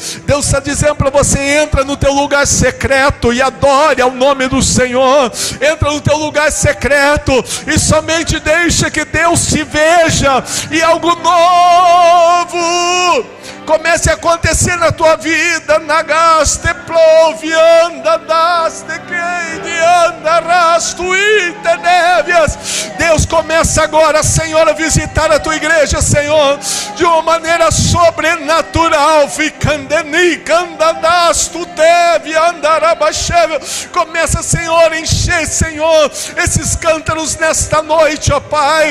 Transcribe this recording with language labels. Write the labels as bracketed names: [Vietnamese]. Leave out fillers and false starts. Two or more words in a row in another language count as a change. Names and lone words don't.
[Portuguese] Deus está dizendo para você, entra no teu lugar secreto e adore ao nome do Senhor. Entra no teu lugar secreto e somente deixa que Deus te veja, e algo novo comece a acontecer na tua vida. Nagaste plove, anda, daste, queide, anda, rasto, itenévias. Deus, começa agora, Senhor, a visitar a tua igreja, Senhor, de uma maneira sobrenatural. Começa, Senhor, a encher, Senhor, esses cântaros nesta noite, ó Pai.